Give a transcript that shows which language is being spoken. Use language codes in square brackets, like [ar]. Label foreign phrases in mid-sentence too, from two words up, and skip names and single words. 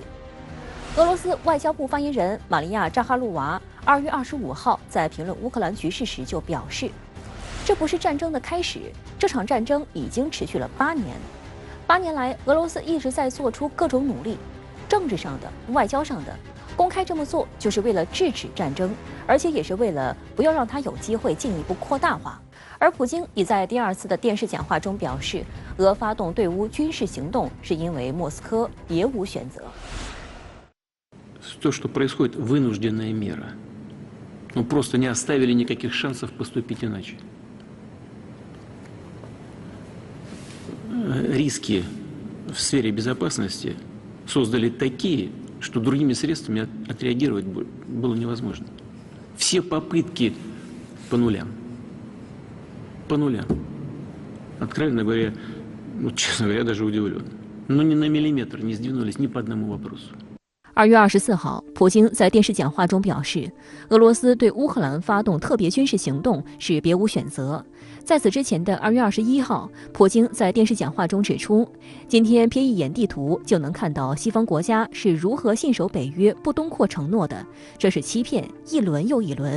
[zh] 俄罗斯外交部发言人玛利亚·扎哈鲁娃2月25号在评论乌克兰局势时就表示，这不是战争的开始，这场战争已经持续了8年。8年来，俄罗斯一直在做出各种努力，政治上的、外交上的，公开这么做就是为了制止战争，而且也是为了不要让它有机会进一步扩大化。而普京已在第2次的电视讲话中表示，俄发动对乌军事行动是因为莫斯科别无选择。 [ru] То, что происходит, вынужденная мера. Мы просто не оставили никаких шансов поступить иначе. Риски в сфере безопасности создали такие, что другими средствами отреагировать было невозможно. Все попытки по нулям. По нулям. Откровенно говоря, честно говоря, даже удивлен. Но ни на миллиметр не сдвинулись ни по одному вопросу. [zh] 2 月24号，普京在电视讲话中表示，俄罗斯对乌克兰发动特别军事行动是别无选择。在此之前的2月21号，普京在电视讲话中指出，今天瞥一眼地图就能看到西方国家是如何信守北约不东扩承诺的，这是欺骗，一轮又一轮。